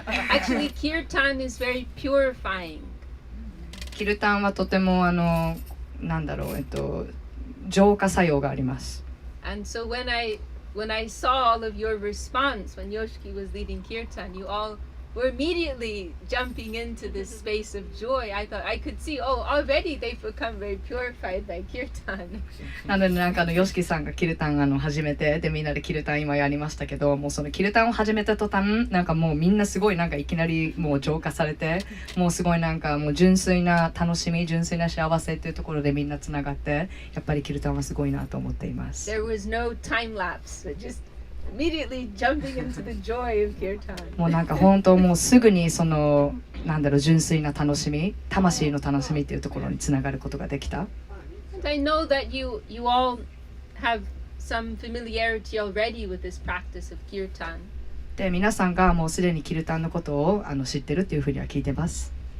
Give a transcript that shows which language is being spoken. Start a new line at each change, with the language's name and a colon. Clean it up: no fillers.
English: Actually, kirtan is very purifying.
Japanese: キルタンはとてもなんだろう浄化作用があります。
English: And so when I saw all of your response when Yoshiki was leading kirtan, you all were immediately jumping into this space of joy. I thought I could see, oh, already they've become very purified by kirtan.
Japanese: なのでなんかヨシキさんがキルタン始めてでみんなでキルタン今やりましたけどもうそのキルタンを始めた途端なんかもうみんなすごいなんかいきなりもう浄化されてもうすごいなんかもう純粋な楽しみ純粋な幸せっていうところでみんなつながってやっぱりキルタンはすごいなと思っています。
English: There was no time lapse, but just immediately jumping into the joy of kirtan.
Japanese: もうなんか本当もうすぐにそのなんだろう純粋な楽しみ魂の楽しみっていうところにつながることができた。
English: And I know that you all have some familiarity already with this practice of kirtan.
Japanese: で皆さんがもうすでにキルタンのことを知ってるっていうふうには聞いてます。